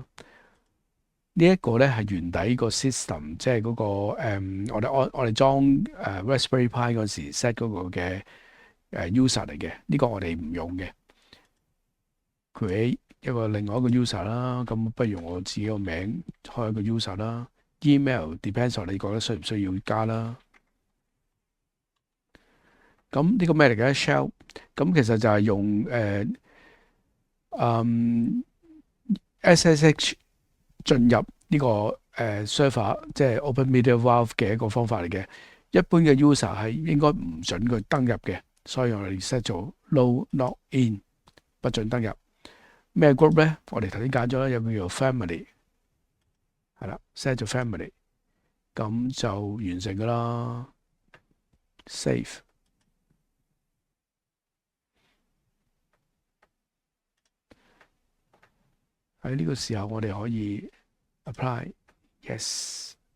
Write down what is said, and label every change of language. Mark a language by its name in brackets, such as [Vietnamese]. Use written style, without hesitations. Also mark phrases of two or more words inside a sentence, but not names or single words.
[Cantonese] 呢一個咧係原底個 system， 即係嗰個我哋裝Raspberry Pi 嗰時 set 嗰個嘅user 嚟嘅。呢個我哋唔用嘅。create 一個另外一個 user 啦，咁不如我自己個名開一個 user 啦。 [English] email depends on [Cantonese] 你覺得需唔需要加啦。咁呢個咩嚟嘅 shell？咁其實就係用SSH 進入呢個server， 即係 Open Media Valve 嘅一個方法嚟嘅。一般嘅 user 係應該唔準佢登入嘅，所以我哋 set 做 [English] no not in， [Cantonese] 不准登入。咩 group 咧？我哋頭先揀咗啦，有個叫做 family， 係啦 ，set 做 family， 咁就完成噶啦 ，save。喺呢個時候，我哋可以 [English] apply，yes。